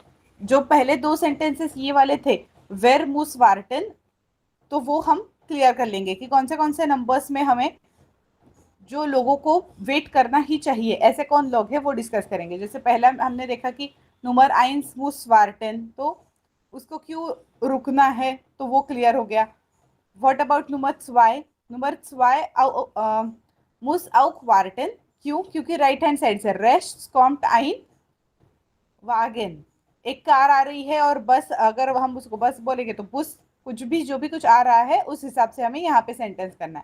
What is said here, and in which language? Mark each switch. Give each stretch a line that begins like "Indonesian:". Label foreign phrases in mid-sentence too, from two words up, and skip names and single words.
Hindi: जो पहले दो सेंटेंसेस ये वाले थे
German: wer muss warten,
Hindi: तो वो हम क्लियर कर लेंगे कि कौन से नंबर्स में हमें जो लोगों को वेट करना ही चाहिए, ऐसे कौन लोग हैं वो डिस्कस करेंगे। जैसे पहला हमने देखा कि
German: Nummer eins muss warten,
Hindi: तो उसको क्यों रुकना है, तो वो क्लियर हो गया।
English: what about
German: Nummer zwei muss auch warten,
Hindi: क्यों, क्योंकि
English: right hand side
Hindi: से
German: rechts kommt ein Wagen,
Hindi: एक कार आ रही है और बस, अगर हम उसको बस बोलेंगे तो बुस, कुछ भी जो भी कुछ आ रहा है उस हिसाब से हमें यहाँ पे सेंटेंस करना है।